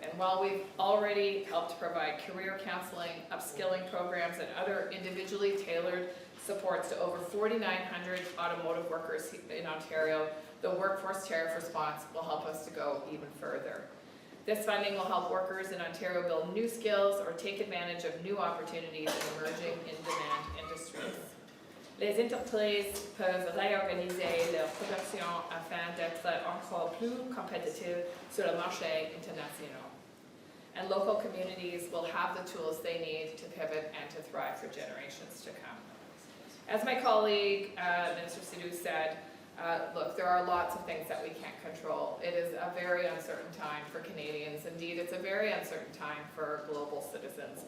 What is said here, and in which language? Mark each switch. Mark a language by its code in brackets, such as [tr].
[en] And while we've already helped provide career counseling, upskilling programs, and other individually tailored supports to over 4,900 automotive workers in Ontario, the Workforce Tariff Response will help us to go even further. This funding will help workers in Ontario build new skills or take advantage of new opportunities in emerging in-demand industries. [fr] Les entreprises peuvent réorganiser leur production afin d'être encore plus compétitives sur le marché international. [en] And local communities will have the tools they need to pivot and to thrive for generations to come. As my colleague, Minister Hajdu said, look, there are lots of things that we can't control. It is a very uncertain time for Canadians. Indeed, it's a very uncertain time for global citizens.